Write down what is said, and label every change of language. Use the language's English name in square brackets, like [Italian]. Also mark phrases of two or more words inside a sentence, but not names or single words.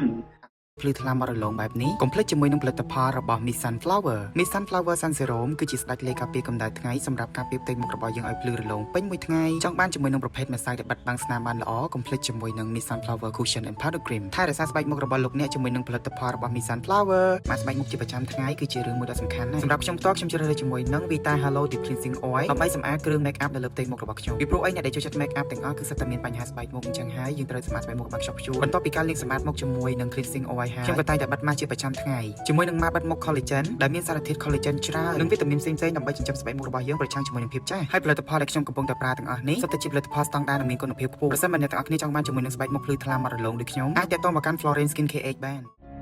[Khmer] ភ្លឺថ្លាមករលោងបែបនេះកុំភ្លេចជាមួយនឹងផលិតផលរបស់ Miss Sunflower Miss Sunflower Sun Serum គឺជាស្ដេចលេខការពារកម្ដៅថ្ងៃសម្រាប់ការពារផ្ទៃមុខរបស់យើងឲ្យភ្លឺរលោងពេញមួយថ្ងៃចង់បានជាមួយនឹងប្រភេទម្សៅដែលបិទបាំង ស្នាមបានល្អកុំភ្លេចជាមួយនឹង Miss Sunflower Cushion and Powder Cream ថែរក្សាស្បែកមុខរបស់លោកអ្នកជាមួយនឹងផលិតផលរបស់ Miss Sunflower មកស្បែកមុខជាប្រចាំថ្ងៃគឺជារឿងមួយ ដ៏សំខាន់ណាស់សម្រាប់ខ្ញុំផ្ទាល់ខ្ញុំជ្រើសរើសជាមួយនឹង Vita Halo Deep Cleansing Oil ដើម្បីសម្អាតគ្រឿង [English] make up [Khmer] នៅលើផ្ទៃមុខរបស់ខ្ញុំពីព្រោះអ្នកដែលចូលចិត្ត [English] make up [Khmer] ទាំងអស់គឺសិតតែមានបញ្ហាស្បែកមុខអញ្ចឹងហើយយើងត្រូវសម្អាតស្បែកមុខរបស់ខ្ញុំខ្ជូរបន្ទាប់ពីការលាងសម្អាតមុខជាមួយនឹង [English] cleansing oil [Khmer] ហើយខ្ញុំក៏តែងតែបិទជាប្រចាំថ្ងៃជាមួយនឹងម៉ាបិទមុខ collagen ដែលមានសារធាតុ collagen ច្រើននិងវីតាមីនផ្សេងៗដើម្បីចិញ្ចឹមស្បែកមុខរបស់យើងប្រឆាំងជាមួយនឹងភាពចាស់ហើយផលិតផលដែលខ្ញុំកំពុងតែប្រើទាំងអស់នេះសុទ្ធតែជាផលិតផលស្តង់ដារនិងមានគុណភាពខ្ពស់ប្រសិនបើអ្នកទាំងអស់គ្នាចង់បានជាមួយនឹងស្បែកមុខភ្លឺថ្លាមករលោងដូចខ្ញុំអាចទាក់ទងមកកាន់ Florence Skin KH បាន